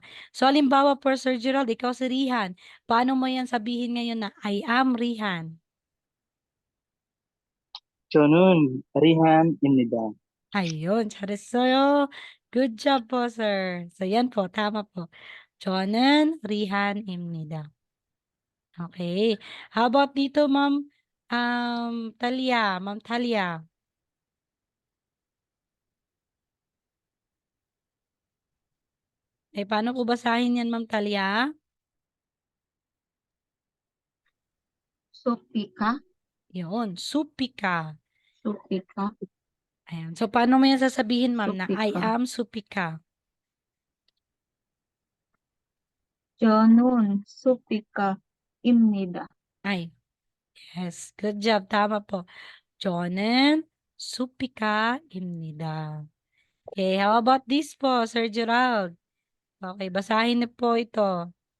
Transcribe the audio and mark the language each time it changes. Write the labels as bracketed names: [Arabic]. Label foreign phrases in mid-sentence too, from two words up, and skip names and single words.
[Filipino] So, halimbawa po, Sir Gerald, ikaw si Rihan. Paano mo yan sabihin ngayon na [English] I am Rihan? [Korean] 저는 Rihan입니다. [Filipino] Ayun, so, [English] good job [Filipino] po, sir. So, yan po, tama po. [Korean] 저는 Rihan입니다. [English] Okay. How about dito, Ma'am Talia? Ma'am Talia. [Filipino] Paano ko basahin yan, Ma'am Talia? Supika. Yun, supika. Supika. Ayan. So, paano mo yan sasabihin, ma'am, na I Supika. [English] am supika? [Korean] 저는 supika입니다. [English] Ay, yes. Good job. [Filipino] Tama po. [Korean] 저는 supika입니다. [English] Okay, how about this po, Sir Gerald? Okay, [Filipino] basahin na po ito.